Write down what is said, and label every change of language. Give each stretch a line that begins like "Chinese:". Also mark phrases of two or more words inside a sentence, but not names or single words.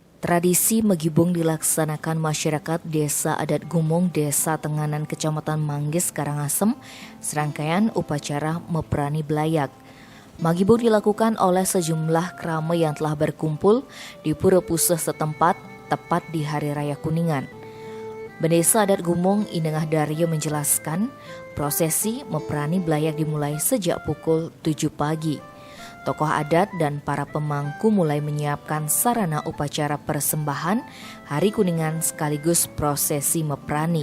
Indonesian: Tradisi Megibung dilaksanakan masyarakat Desa Adat Gumong, Desa Tenganan, Kecamatan Manggis, Karangasem, serangkaian upacara Meprani Blayak. Megibung dilakukan oleh sejumlah krama yang telah berkumpul di pura puseh setempat tepat di Hari Raya Kuningan. Desa Adat Gumong Inengah Daryo menjelaskan, prosesi Meprani Blayak dimulai sejak pukul 7 pagi. Tokoh adat dan para pemangku mulai menyiapkan sarana upacara persembahan Hari Kuningan sekaligus prosesi Meprani.